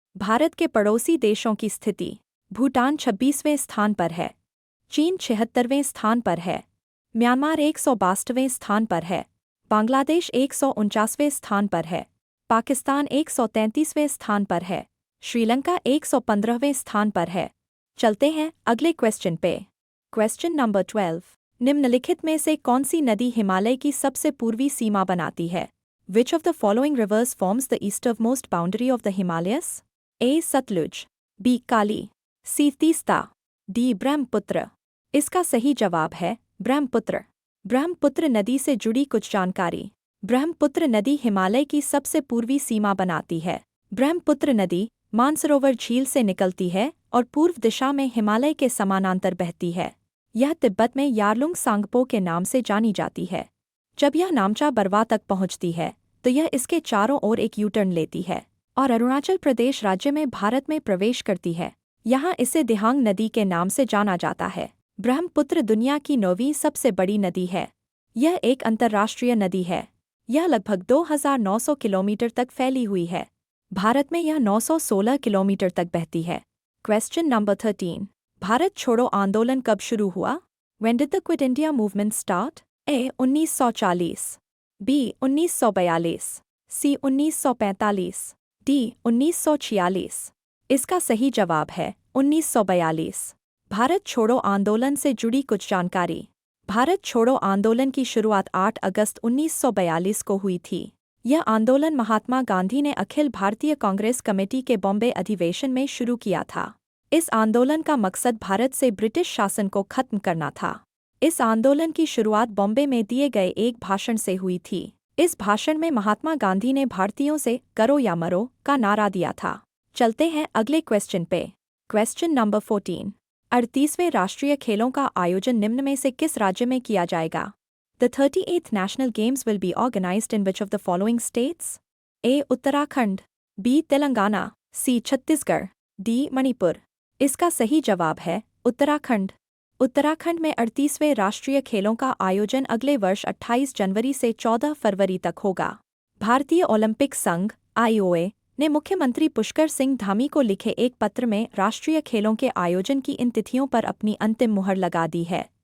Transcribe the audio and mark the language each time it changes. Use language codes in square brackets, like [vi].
[hi] भारत के पड़ोसी देशों की स्थिति: भूटान 26वें स्थान पर है, चीन 76वें स्थान पर है, म्यांमार 162वें स्थान पर है, बांग्लादेश 149वें स्थान पर है, पाकिस्तान 133वें स्थान पर है, श्रीलंका 115वें स्थान पर है। चलते हैं अगले क्वेश्चन पे। Question number 12। निम्नलिखित में से कौन सी नदी हिमालय की सबसे पूर्वी सीमा बनाती है? [en] Which of the following rivers forms the easternmost boundary of the Himalayas? [hi] A. Sutlej, B. Kali, C. Teesta, D. Brahmaputra. इसका सही जवाब है ब्रह्मपुत्र। ब्रह्मपुत्र नदी से जुड़ी कुछ जानकारी। ब्रह्मपुत्र नदी हिमालय की सबसे पूर्वी सीमा बनाती है। ब्रह्मपुत्र नदी मानसरोवर झील से निकलती है और पूर्व दिशा में हिमालय के समानांतर बहती है। यह तिब्बत में यारलुंग सांगपो के नाम से जानी जाती है। जब यह नामचा बरवा तक पहुंचती है तो यह इसके चारों ओर एक यू टर्न लेती है और अरुणाचल प्रदेश राज्य में भारत में प्रवेश करती है। यहाँ इसे दिहांग नदी के नाम से जाना जाता है। ब्रह्मपुत्र दुनिया की 9वीं सबसे बड़ी नदी है। यह एक अंतर्राष्ट्रीय नदी है। यह लगभग 2900 किलोमीटर तक फैली हुई है। भारत में यह 916 किलोमीटर तक बहती है। Question number 13। भारत छोड़ो आंदोलन कब शुरू हुआ? [en] When did the Quit India movement start? [hi] A. 1940, B. 1942, C. 1945, D. 1946। इसका सही जवाब है 1942। भारत छोड़ो आंदोलन से जुड़ी कुछ जानकारी। भारत छोड़ो आंदोलन की शुरुआत 8 अगस्त 1942 को हुई थी। यह आंदोलन महात्मा गांधी ने अखिल भारतीय कांग्रेस कमेटी के बॉम्बे अधिवेशन में शुरू किया था। इस आंदोलन का मकसद भारत से ब्रिटिश शासन को खत्म करना था। इस आंदोलन की शुरुआत बॉम्बे में दिए गए एक भाषण से हुई थी। इस भाषण में महात्मा गांधी ने भारतीयों से करो या मरो का नारा दिया था। चलते हैं अगले क्वेश्चन पे। Question number 14। 38वें राष्ट्रीय खेलों का आयोजन निम्न में से किस राज्य में किया जाएगा? [en] The 38th National Games will be organized in which of the following states? [hi] A. Uttarakhand, B. Telangana, C. Chhattisgarh, D. Manipur. इसका सही जवाब है उत्तराखंड। उत्तराखंड में 38वें राष्ट्रीय खेलों का आयोजन अगले वर्ष 28 जनवरी से 14 फरवरी तक होगा। भारतीय ओलंपिक संघ (IOA) ने मुख्यमंत्री पुष्कर सिंह धामी को लिखे एक पत्र में राष्ट्रीय खेलों के आयोजन की इन तिथियों पर अपनी अंतिम मुहर लगा दी है।